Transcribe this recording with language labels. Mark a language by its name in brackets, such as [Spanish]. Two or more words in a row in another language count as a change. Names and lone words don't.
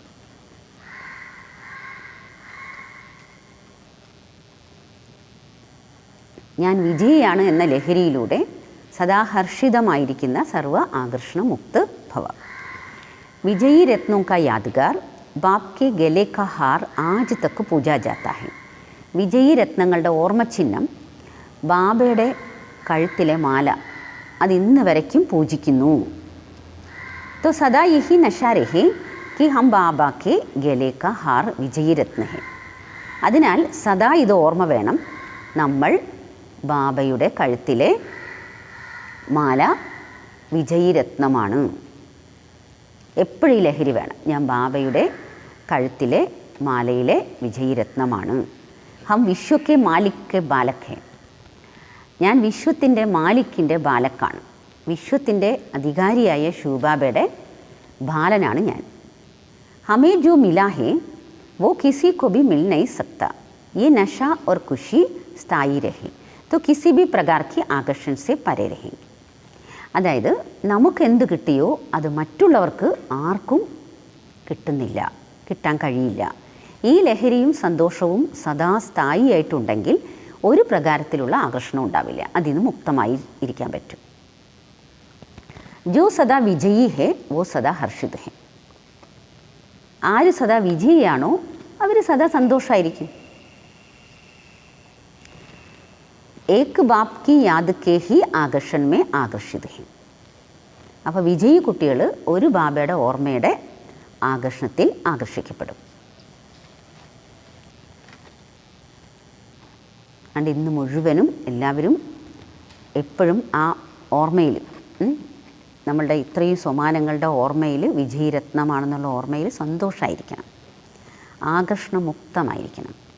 [Malayalam] ഞാൻ വിജയിയാണ് എന്ന ലഹരിയിലൂടെ സദാ ഹർഷിതമായിരിക്കുന്ന [Hindi] सर्व आकर्षण मुक्त भव. विजयी रत्नों का यादगार बाप के गले का हार आज तक पूजा जाता है. [Malayalam] വിജയി രത്നങ്ങളുടെ ഓർമ്മചിഹ്നം ബാബയുടെ കഴുത്തിലെ മാല, അത് ഇന്ന് വരയ്ക്കും പൂജിക്കുന്നു. [Hindi] तो सदा यही नशा रहे कि हम बाबा के गले का हार विजयी रत्न है. [Malayalam] അതിനാൽ സദാ ഇത് ഓർമ്മ വേണം, നമ്മൾ ബാബയുടെ കഴുത്തിലെ മാല വിജയീരത്നമാണ്. എപ്പോഴും ഈ ലഹരി വേണം, ഞാൻ ബാബയുടെ കഴുത്തിലെ മാലയിലെ വിജയീരത്നമാണ്. [Hindi] हम विश्व के मालिक बालक, [Malayalam] ഞാൻ വിശ്വത്തിൻ്റെ മാലിക്കിൻ്റെ ബാലക്കാണ്. വിശ്വത്തിൻ്റെ അധികാരിയായ ശിവബാബയുടെ ബാലനാണ് ഞാൻ. [Hindi] हमें जो मिला है वो किसी को भी मिल नहीं सकता. ये नशा और खुशी स्थायी रहे तो किसी भी प्रकार की ആകർഷण से परे रहेंगे. [Malayalam] അതായത് നമുക്ക് എന്ത് കിട്ടിയോ അത് മറ്റുള്ളവർക്ക് ആർക്കും കിട്ടുന്നില്ല, കിട്ടാൻ കഴിയില്ല. ഈ ലഹരിയും സന്തോഷവും സദാ സ്ഥായിയായിട്ടുണ്ടെങ്കിൽ ഒരു പ്രകാരത്തിലുള്ള ആകർഷണം ഉണ്ടാവില്ല, അതിൽ നിന്ന് മുക്തമായി ഇരിക്കാൻ പറ്റും. [Hindi] जो सदा विजयी है वो सदा हर्षित है. [Malayalam] ആര് സദാ വിജയിയാണോ അവർ സദാ സന്തോഷമായിരിക്കും. [Hindi] एक बाप की याद के ही ആകർഷൺ में ആകർഷിത है. [Malayalam] അപ്പോൾ വിജയി കുട്ടികൾ ഒരു ബാബയുടെ ഓർമ്മയുടെ ആകർഷണത്തിൽ ആകർഷിക്കപ്പെടും. അതുകൊണ്ട് ഇന്ന് മുഴുവനും എല്ലാവരും എപ്പോഴും ആ ഓർമ്മയിൽ, നമ്മളുടെ ഇത്രയും സോമാനങ്ങളുടെ ഓർമ്മയിൽ വിജയരത്നമാണെന്നുള്ള ഓർമ്മയിൽ സന്തോഷമായിരിക്കണം, ആകർഷണമുക്തമായിരിക്കണം.